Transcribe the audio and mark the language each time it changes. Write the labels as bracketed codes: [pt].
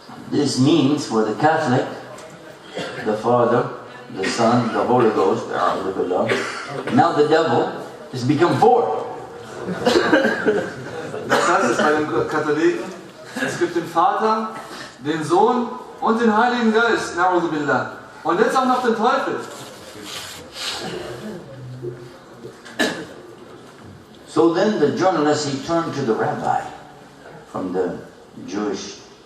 [en] This means for the Catholic, the Father, the Son, the Holy Ghost, now the devil has become four. [de] Das heißt es bei den Katholiken, es gibt den Vater, den Sohn und den Heiligen Geist, na'udhu billah. Und jetzt auch noch den Teufel. [en] So then the journalist, he turned to the rabbi from the Jewish